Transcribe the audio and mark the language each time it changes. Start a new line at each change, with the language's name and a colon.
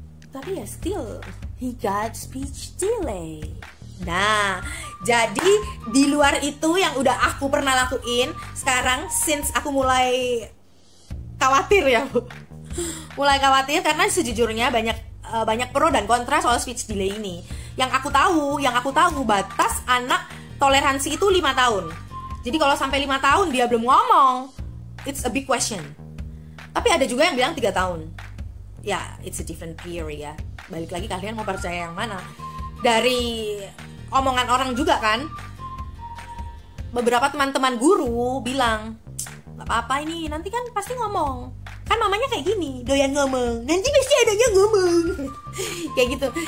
Indonesian: Tapi ya
English: still he got speech delay.
Indonesian: Nah, jadi di luar itu yang udah aku pernah lakuin, sekarang since aku mulai khawatir ya Bu. Mulai khawatir karena sejujurnya banyak pro dan kontra soal speech delay ini. Yang aku tahu batas anak toleransi itu 5 tahun. Jadi kalau sampai 5 tahun dia belum ngomong,
English: it's a big question.
Indonesian: Tapi ada juga yang bilang 3 tahun. Ya,
English: it's a different theory
Indonesian: ya. Balik lagi kalian mau percaya yang mana? Dari omongan orang juga kan. Beberapa teman-teman guru bilang, "Gak apa-apa ini, nanti kan pasti ngomong. Kan mamanya kayak gini, doyan ngomong. Nanti pasti adanya ngomong." Kayak gitu.